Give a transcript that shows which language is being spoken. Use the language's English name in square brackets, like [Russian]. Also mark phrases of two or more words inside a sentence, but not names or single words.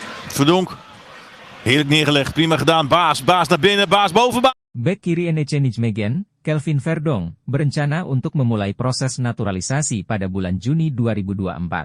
[Dutch] Verdonk. Heerlijk neergelegd. Prima gedaan. Baas naar binnen. Baas boven. [Indonesian] Bek kiri NEC Nijmegen, Kelvin Verdonk, berencana untuk memulai proses naturalisasi pada bulan Juni 2024.